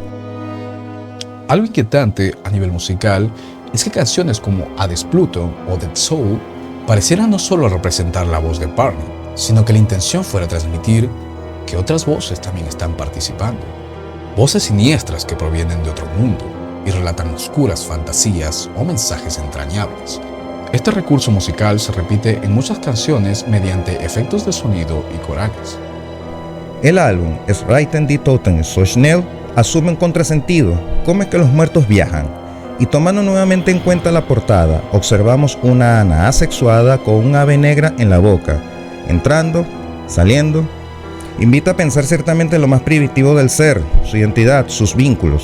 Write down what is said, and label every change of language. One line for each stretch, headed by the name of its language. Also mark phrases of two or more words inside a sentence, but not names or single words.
Spanish: Algo inquietante a nivel musical es que canciones como Hades Pluto o Dead Soul parecieran no solo representar la voz de Barney, sino que la intención fuera transmitir que otras voces también están participando. Voces siniestras que provienen de otro mundo y relatan oscuras fantasías o mensajes entrañables. Este recurso musical se repite en muchas canciones mediante efectos de sonido y corales. El álbum Es Reiten die Toten so schnell asume un contrasentido, como es que los muertos viajan, y tomando nuevamente en cuenta la portada, observamos una Ana asexuada con un ave negra en la boca, entrando, saliendo. Invita a pensar ciertamente en lo más primitivo del ser, su identidad, sus vínculos.